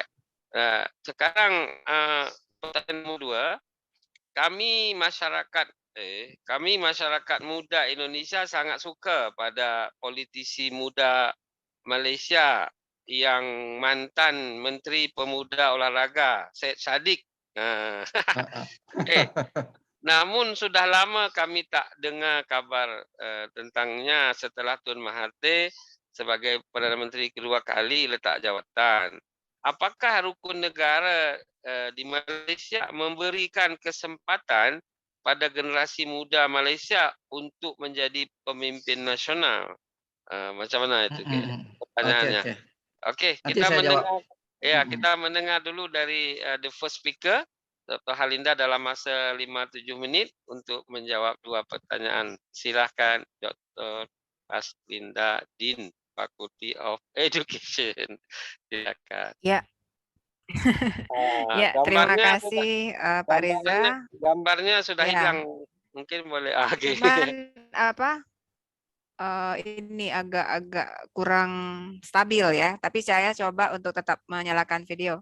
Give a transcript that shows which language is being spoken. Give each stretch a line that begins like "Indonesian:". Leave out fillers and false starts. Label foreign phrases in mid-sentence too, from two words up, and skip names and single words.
Indonesian: Sekarang pertanyaan nomor 2. Kami masyarakat muda Indonesia sangat suka pada politisi muda Malaysia yang mantan Menteri Pemuda Olahraga, Syed Saddiq. Namun sudah lama kami tak dengar kabar tentangnya setelah Tun Mahathir sebagai Perdana Menteri kedua kali
Malay: letak jawatan.
Indonesian: Apakah rukun negara di Malaysia memberikan kesempatan pada generasi muda Malaysia untuk menjadi pemimpin nasional?
Malay: Macam mana itu pertanyaannya?
Indonesian: Okey, kita mendengar kita mendengar dulu dari
English: the first speaker,
Indonesian: Dr. Haslinda, dalam masa 5-7 minit untuk menjawab 2 pertanyaan. Silakan Dr. Haslinda,
English: Dean Faculty of Education.
Indonesian: Silakan. Ya. Ya, terima kasih Pak Reza. Gambarnya sudah hilang. Mungkin boleh oke. Cuman apa? Ini agak-agak kurang stabil ya, tapi saya coba untuk tetap menyalakan video.